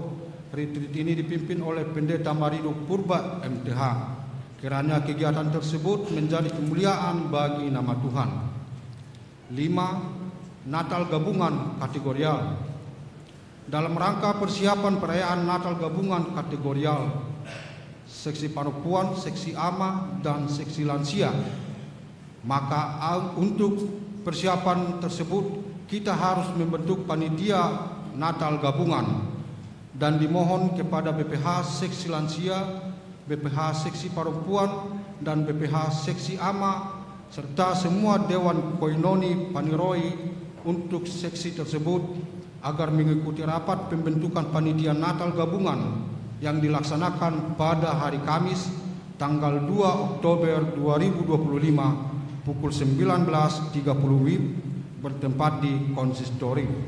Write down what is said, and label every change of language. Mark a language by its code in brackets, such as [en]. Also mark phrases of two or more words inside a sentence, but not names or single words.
[id] Retreat ini dipimpin oleh Pendeta Marido Purba MTH. Kiranya kegiatan tersebut menjadi kemuliaan bagi nama Tuhan. 5. Natal Gabungan Kategorial. Dalam rangka persiapan perayaan Natal Gabungan Kategorial, seksi perempuan, seksi ama, dan seksi lansia, maka untuk persiapan tersebut kita harus membentuk panitia Natal Gabungan dan dimohon kepada BPH seksi lansia, BPH seksi perempuan, dan BPH seksi ama serta semua Dewan Koinoni Paniroi untuk seksi tersebut agar mengikuti rapat pembentukan panitia Natal Gabungan yang dilaksanakan pada hari Kamis tanggal 2 Oktober 2025 pukul 19.30 WIB bertempat di konsistori.